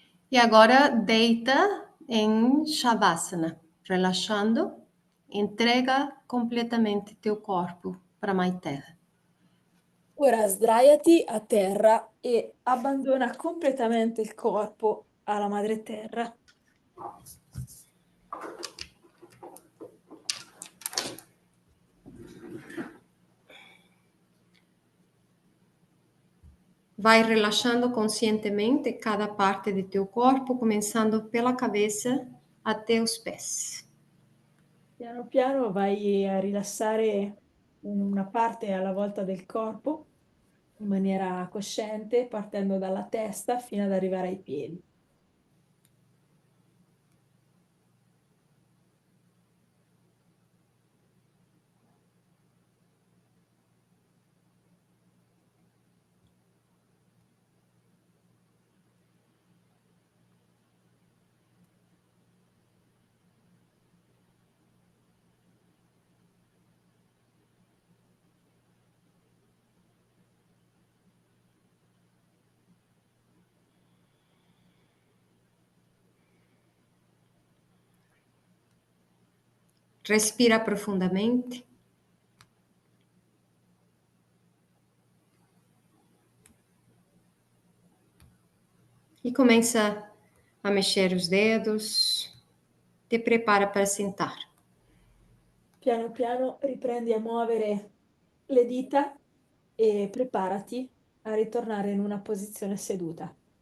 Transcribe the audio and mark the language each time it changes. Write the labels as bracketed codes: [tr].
[pt] E agora deita em Shavasana, relaxando. Entrega completamente teu corpo para a Mãe Terra. [it] Ora sdraiati a terra e abbandona completamente il corpo alla madre terra. [pt] Vai relaxando conscientemente cada parte de teu corpo, começando pela cabeça até os pés. [it] Piano piano vai a rilassare una parte alla volta del corpo in maniera cosciente, partendo dalla testa fino ad arrivare ai piedi. [pt] Respira profundamente. E começa a mexer os dedos. Te prepara para sentar. [it] Piano piano riprendi a muovere le dita e preparati a ritornare in una posizione seduta.